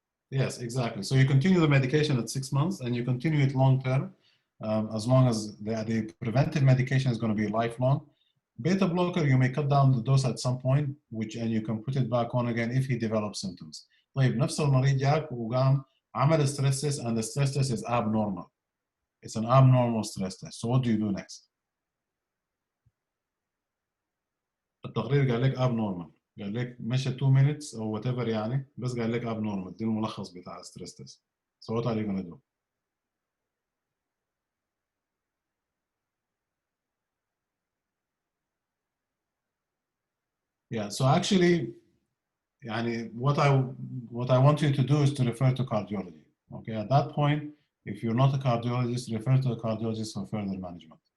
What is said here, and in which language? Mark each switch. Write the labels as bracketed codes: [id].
[en] Yes, exactly. So you continue the medication at 6 months, and you continue it long term, as long as the preventive medication is going to be lifelong. Beta blocker, you may cut down the dose at some point, and you can put it back on again if he develops symptoms. [ar] طيب نفس المريض جاك وقام عمل stress test, [en] and the stress test is abnormal. It's an abnormal stress test. So what do you do next? [ar] التقرير قال لك abnormal. قال لك مشى [en] 2 minutes or whatever [ar] يعني، بس قال لك abnormal. دي الملخص بتاع stress test. [en] So what are you going to do? Yeah, so actually, يعني, what I want you to do is to refer to cardiology. Okay, at that point, if you're not a cardiologist, refer to a cardiologist for further management.